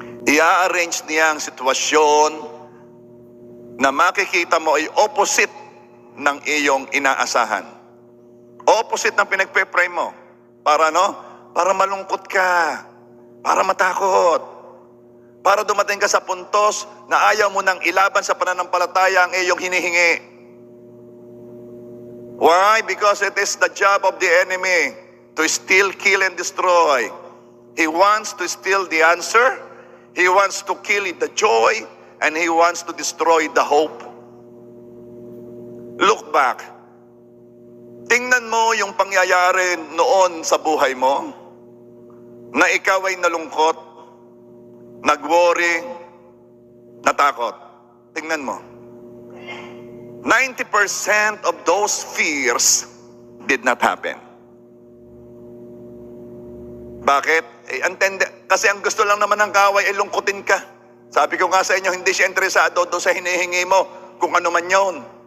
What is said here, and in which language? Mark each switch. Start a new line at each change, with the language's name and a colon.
Filipino: I-arrange niya ang sitwasyon na makikita mo ay opposite ng iyong inaasahan. Opposite ng pinagpe-pray mo. Para Para malungkot ka. Para matakot. Para dumating ka sa puntos na ayaw mo nang ilaban sa pananampalataya ang iyong hinihingi.
English: Why? Because it is the job of the enemy to steal, kill, and destroy. He wants to steal the answer. He wants to kill the joy. And he wants to destroy the hope. Look back.
Filipino: Tingnan mo yung pangyayari noon sa buhay mo na ikaw ay nalungkot, nag-worry, natakot. Tingnan mo.
English: 90% of those fears did not happen.
Filipino: Bakit? Kasi ang gusto lang naman ng kaaway ay lungkutin ka. Sabi ko nga sa inyo, hindi siya interesado doon sa hinihingi mo kung ano man yun.